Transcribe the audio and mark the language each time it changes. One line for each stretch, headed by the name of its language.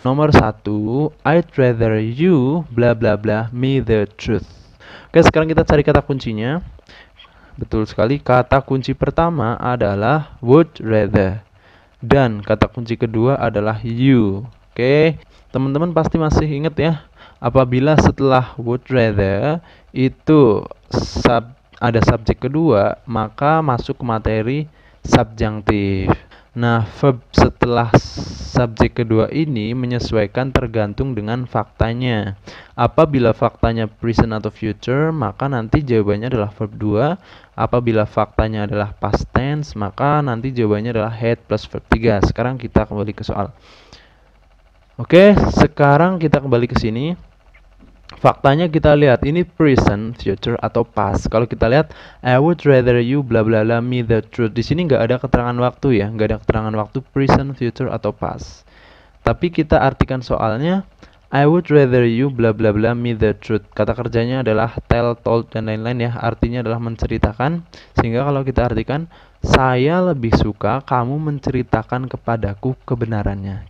Indonesian: Nomor 1,
English: I'd rather you bla bla bla me the truth.
Indonesian: Oke, sekarang kita cari kata kuncinya. Betul sekali, kata kunci pertama adalah would rather. Dan kata kunci kedua adalah you. Oke, teman-teman pasti masih ingat ya. Apabila setelah would rather itu ada subjek kedua, maka masuk ke materi subjunctive. Nah, verb setelah subjek kedua ini menyesuaikan tergantung dengan faktanya. Apabila faktanya present atau future, maka nanti jawabannya adalah verb 2. Apabila faktanya adalah past tense, maka nanti jawabannya adalah had plus verb 3. Sekarang kita kembali ke soal. Oke, sekarang kita kembali ke sini. Faktanya kita lihat ini present, future atau past. Kalau kita lihat
English: I would rather you bla bla bla me the truth.
Indonesian: Di sini nggak ada keterangan waktu ya, nggak ada keterangan waktu present, future atau past. Tapi kita artikan soalnya
English: I would rather you bla bla bla me the truth.
Indonesian: Kata kerjanya adalah tell, told dan lain-lain ya. Artinya adalah menceritakan. Sehingga kalau kita artikan saya lebih suka kamu menceritakan kepadaku kebenarannya.